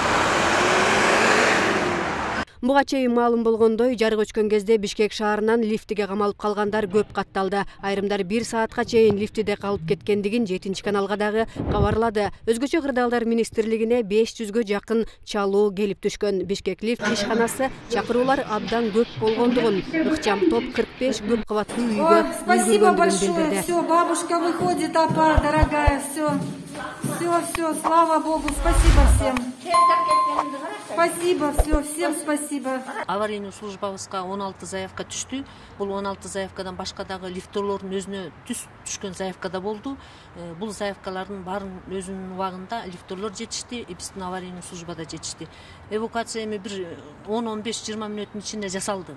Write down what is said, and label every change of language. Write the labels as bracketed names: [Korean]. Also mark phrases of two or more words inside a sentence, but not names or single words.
[Kyrgyz] Буга чейин маалым болгондой, жарык өчкөн кезде Бишкек шаарынан лифтиге камалып калгандар көп катталды. Айрымдар 1 саатка чейин лифтиде калып кеткендигин 7-каналга дагы кабарлады. Өзгөчө кырдаалдар министрлигине 500гө жакын чалуу келип түшкөн. Бишкек лифт ишканасы чакыруулар абдан көп болгондугун, ыкчам топ 45 көп кабаттуу үйгө [Russian] Спасибо большое. Все, бабушка выходит, апа, дорогая, все, слава Богу, спасибо всем. Спасибо, все, всем спасибо. [Kyrgyz] Аварийный службабызга 16 заявка түштү. Бул 16 заявкадан башка дагы лифтерлордун өзүнө түшкөн заявка да болду. Бул заявкалардын баарын өзүнүн убагында лифтерлор жетишти, биздин аварийный службада жетишти. Эвакуация эми бир 10-15-20 мүнөттүн ичинде жасалды.